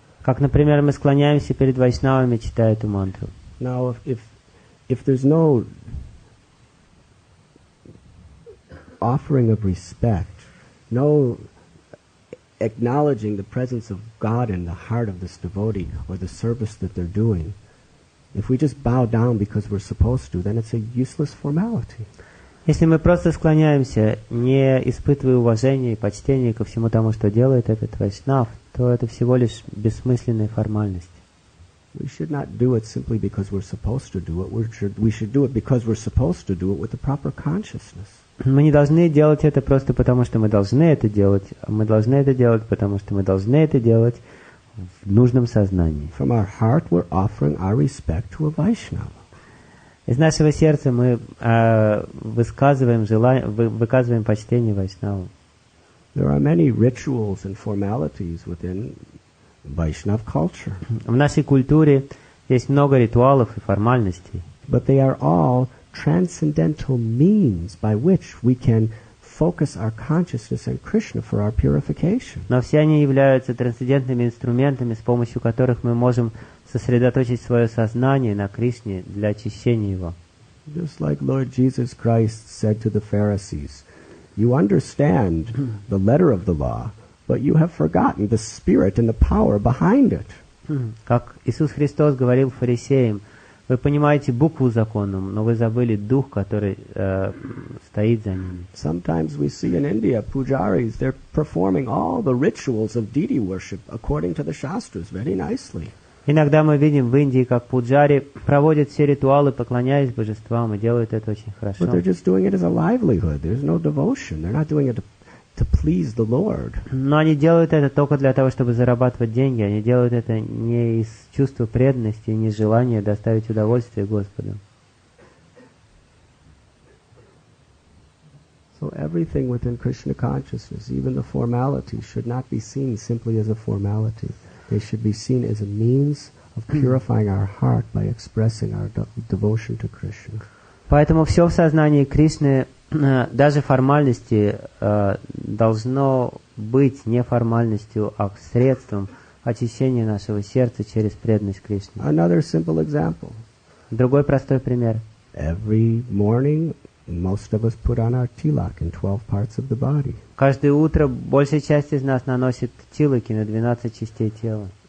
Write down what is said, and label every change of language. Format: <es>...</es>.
<ru>Как, например, мы склоняемся перед вайшнавами, читая эту мантру.</ru> <en>Now, if there's no offering of respect, no acknowledging the presence of God in the heart of this devotee or the service that they're doing, if we just bow down because we're supposed to, then it's a useless formality.</en> <ru>Если мы просто склоняемся, не испытывая уважения и почтения ко всему тому, что делает этот вайшнав, то это всего лишь бессмысленная формальность.</ru> <en>We should not do it simply because we're supposed to do it. We should do it because we're supposed to do it with the proper consciousness.</en> <ru>Мы не должны делать это просто потому, что мы должны это делать, а мы должны это делать, потому что мы должны это делать в нужном сознании.</ru> <en>From our heart, we're offering our respect to a Vaishnava.</en> <ru>Из нашего сердца мы выказываем почтение Вайшнаву.</ru> <en>There are many rituals and formalities within Vaishnav culture.</en> <ru>В нашей культуре есть много ритуалов и формальностей.</ru> <en>But they are all transcendental means by which we can focus our consciousness on Krishna for our purification.</en> <ru>Но все они являются трансцендентными инструментами, с помощью которых мы можем сосредоточить свое сознание на Кришне для очищения его.</ru> <en>Just like Lord Jesus Christ said to the Pharisees, you understand the letter of the law, but you have forgotten the spirit and the power behind it.</en> <ru>Как Иисус Христос говорил фарисеям, вы понимаете букву закона, но вы забыли дух, который стоит за ними.</ru> <en>Sometimes we see in India pujaris, they're performing all the rituals of deity worship according to the Shastras very nicely.</en> <ru>Иногда мы видим в Индии, как пуджари проводят все ритуалы, поклоняясь божествам, и делают это очень хорошо.</ru> <en>But they're just doing it as a livelihood. There's no devotion. They're not doing it to please the Lord.</en> <ru>Но они делают это только для того, чтобы зарабатывать деньги. Они делают это не из чувства преданности, не из желания доставить удовольствие Господу.</ru> <en>So everything within Krishna consciousness, even the formality, should not be seen simply as a formality. They should be seen as a means of purifying our heart by expressing our devotion to Krishna.</en> <ru>Поэтому все в сознании Кришны, даже формальности, должно быть не формальностью, а средством очищения нашего сердца через преданность Кришне.</ru> <en>Another simple example.</en> <ru>Другой простой пример.</ru> <en>Every morning, most of us put on our tilak in 12 parts of the body.</en> <ru>Каждое утро большая часть из нас наносит тилаки на 12 частей тела.</ru>